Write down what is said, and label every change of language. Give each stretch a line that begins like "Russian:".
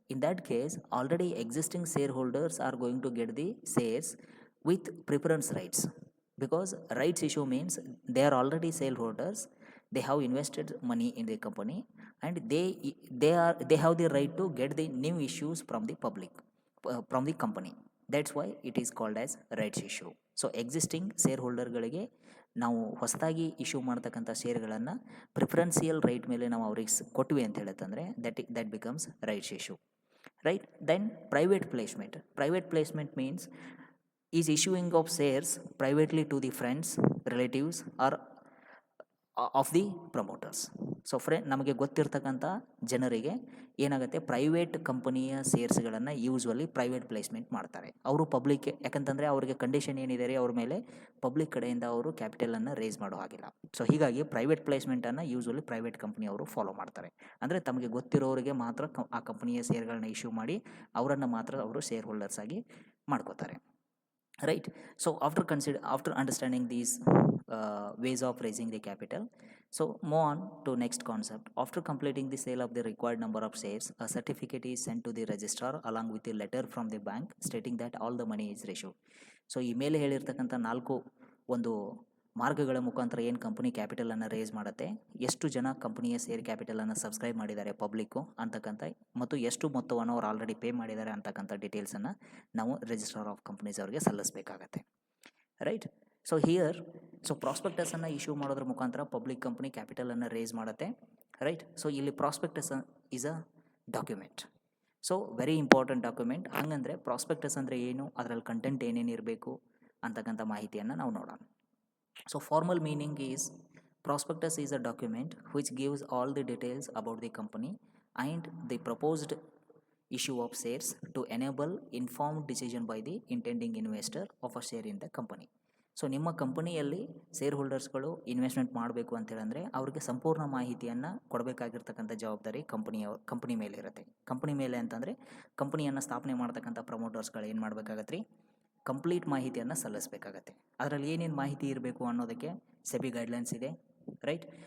English: In that case, already existing shareholders are going to get the shares with preference rights, because rights issue means they are already shareholders, they have invested money in the company, and they have the right to get the new issues from the public, from the company. That's why it is called as rights issue.
Kannada: So existing share ಹೋಲ್ಡರ್ಗಳಿಗೆ ನಾವು ಹೊಸದಾಗಿ issue ಮಾಡ್ತಕ್ಕಂಥ ಶೇರ್ಗಳನ್ನು preferential right ಮೇಲೆ ನಾವು ಅವ್ರಿಗೆ ಕೊಟ್ವಿ ಅಂತ ಹೇಳತ್ತಂದರೆ
English: That becomes rights issue. Right, then private placement means is issuing of shares privately to the friends, relatives or of the promoters.
Kannada: So ನಮಗೆ ಗೊತ್ತಿರ್ತಕ್ಕಂಥ ಜನರಿಗೆ ಏನಾಗುತ್ತೆ, ಪ್ರೈವೇಟ್ ಕಂಪನಿಯ ಶೇರ್ಸ್ಗಳನ್ನು ಯೂಸ್ವಲಿ ಪ್ರೈವೇಟ್ ಪ್ಲೇಸ್ಮೆಂಟ್ ಮಾಡ್ತಾರೆ. ಅವರು ಪಬ್ಲಿಕ್, ಯಾಕಂತಂದರೆ ಅವರಿಗೆ ಕಂಡೀಷನ್ ಏನಿದೆ ರೀ, ಅವ್ರ ಮೇಲೆ ಪಬ್ಲಿಕ್ ಕಡೆಯಿಂದ ಅವರು ಕ್ಯಾಪಿಟಲನ್ನು ರೇಸ್ ಮಾಡೋ ಹಾಗಿಲ್ಲ. ಸೊ ಹೀಗಾಗಿ ಪ್ರೈವೇಟ್ ಪ್ಲೇಸ್ಮೆಂಟನ್ನು ಯೂಸ್ವಲಿ ಪ್ರೈವೇಟ್ ಕಂಪ್ನಿಯವರು ಫಾಲೋ ಮಾಡ್ತಾರೆ. ಅಂದರೆ ತಮಗೆ ಗೊತ್ತಿರೋರಿಗೆ ಮಾತ್ರ ಆ ಕಂಪನಿಯ ಶೇರ್ಗಳನ್ನ ಇಶ್ಯೂ ಮಾಡಿ ಅವರನ್ನು ಮಾತ್ರ ಅವರು ಶೇರ್ ಹೋಲ್ಡರ್ಸ್ ಆಗಿ ಮಾಡ್ಕೋತಾರೆ.
English: Right, so after understanding these ways of raising the capital, so move on to next concept. After completing the sale of the required number of shares, a certificate is sent to the registrar along with a letter from the bank stating that all the money is issued.
Kannada: So ಈ ಮೇಲೆ ಹೇಳಿರ್ತಕ್ಕಂಥ ನಾಲ್ಕು ಒಂದು ಮಾರ್ಗಗಳ ಮುಖಾಂತರ ಏನು company ಕ್ಯಾಪಿಟಲನ್ನು race ಮಾಡುತ್ತೆ, ಎಷ್ಟು ಜನ ಕಂಪನಿಯ ಶೇರ್ ಕ್ಯಾಪಿಟಲನ್ನು ಸಬ್ಸ್ಕ್ರೈಬ್ ಮಾಡಿದ್ದಾರೆ ಪಬ್ಲಿಕ್ಕು ಅಂತಕ್ಕಂಥ, ಮತ್ತು ಎಷ್ಟು ಮೊತ್ತವನ್ನು ಅವ್ರು ಆಲ್ರೆಡಿ ಪೇ ಮಾಡಿದ್ದಾರೆ ಅಂತಕ್ಕಂಥ ಡೀಟೇಲ್ಸನ್ನು ನಾವು ರಿಜಿಸ್ಟ್ರಾರ್ ಆಫ್ ಕಂಪ್ನೀಸ್ ಅವ್ರಿಗೆ ಸಲ್ಲಿಸಬೇಕಾಗತ್ತೆ. ರೈಟ್, ಸೊ ಹಿಯರ್ ಪ್ರಾಸ್ಪೆಕ್ಟಸನ್ನು ಇಶ್ಯೂ ಮಾಡೋದ್ರ ಮುಖಾಂತರ ಪಬ್ಲಿಕ್ ಕಂಪ್ನಿ ಕ್ಯಾಪಿಟಲನ್ನು ರೇಸ್ ಮಾಡುತ್ತೆ.
English: Right, so ಇಲ್ಲಿ prospectus is a document. So very important document.
Kannada: ಹಂಗಂದರೆ prospectus ಅಂದರೆ ಏನು, ಅದರಲ್ಲಿ ಕಂಟೆಂಟ್ ಏನೇನು ಇರಬೇಕು ಅಂತಕ್ಕಂಥ ಮಾಹಿತಿಯನ್ನು ನಾವು ನೋಡೋಣ.
English: So formal meaning is Prospectus is a document which gives all the details about the company and the proposed issue of shares to enable informed decision by the intending investor of a share in the company.
Kannada: So ನಿಮ್ಮ ಕಂಪನಿಯಲ್ಲಿ share ಹೋಲ್ಡರ್ಸ್ಗಳು investment ಮಾಡಬೇಕು ಅಂತೇಳಂದರೆ ಅವ್ರಿಗೆ ಸಂಪೂರ್ಣ ಮಾಹಿತಿಯನ್ನು ಕೊಡಬೇಕಾಗಿರ್ತಕ್ಕಂಥ ಜವಾಬ್ದಾರಿ company ಮೇಲೆ ಇರುತ್ತೆ. Company ಮೇಲೆ ಅಂತಂದರೆ ಕಂಪನಿಯನ್ನು ಸ್ಥಾಪನೆ ಮಾಡ್ತಕ್ಕಂಥ ಪ್ರಮೋಟರ್ಸ್ಗಳು ಏನು ಮಾಡಬೇಕಾಗತ್ತೆ ರೀ, ಕಂಪ್ಲೀಟ್ ಮಾಹಿತಿಯನ್ನು ಸಲ್ಲಿಸಬೇಕಾಗತ್ತೆ. ಅದರಲ್ಲಿ ಏನೇನು ಮಾಹಿತಿ ಇರಬೇಕು ಅನ್ನೋದಕ್ಕೆ ಸೆಬಿ ಗೈಡ್ಲೈನ್ಸ್ ಇದೆ, ರೈಟ್.